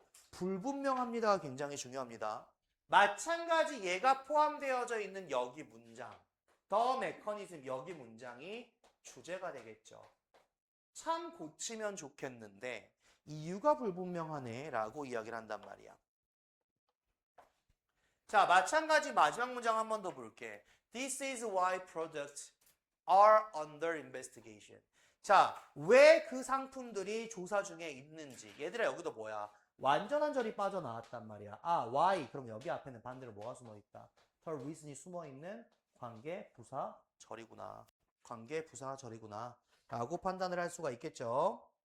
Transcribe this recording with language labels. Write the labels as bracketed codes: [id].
[ko] 불분명합니다가 굉장히 중요합니다. 마찬가지 얘가 포함되어져 있는 여기 문장, [en] the mechanism [ko] 여기 문장이 주제가 되겠죠. 참 고치면 좋겠는데 이유가 불분명하네 라고 이야기를 한단 말이야. 자, 마찬가지 마지막 문장 한 번 더 볼게. [en] This is why products are under investigation. [ko] 자, 왜 그 상품들이 조사 중에 있는지. 얘들아, 여기도 뭐야? 완전한 절이 빠져나왔단 말이야. [en] why. [ko] 그럼 여기 앞에는 반대로 뭐가 숨어있다? The reason이 숨어있는 관계, 부사, 절이구나. 관계, 부사, 절이구나. 라고 판단을 할 수가 있겠죠.